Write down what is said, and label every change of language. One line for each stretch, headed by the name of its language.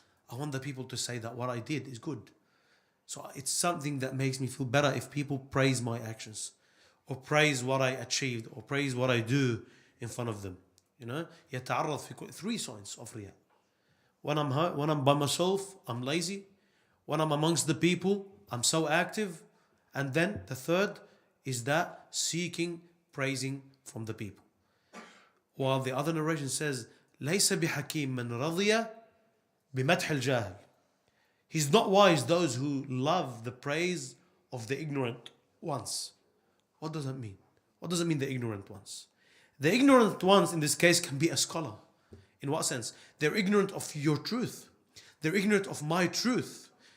English: I want the people to say that what I did is good. So it's something that makes me feel better if people praise my actions, or praise what I achieved, or praise what I do in front of them. You know,
Arabic: يَتَعَرَّضْ في
English: three signs of riya. When I'm by myself, I'm lazy. When I'm amongst the people, I'm so active. And then the third is that seeking, praising from the people. While the other narration says,
Arabic: لَيْسَ بِحَكِيمٍ مَنْ رَضِيَ بِمَدْحِ الْجَاهِلِ.
English: He's not wise those who love the praise of the ignorant ones. What does that mean? What does it mean, the ignorant ones? The ignorant ones in this case can be a scholar. In what sense? They're ignorant of your truth. They're ignorant of my truth.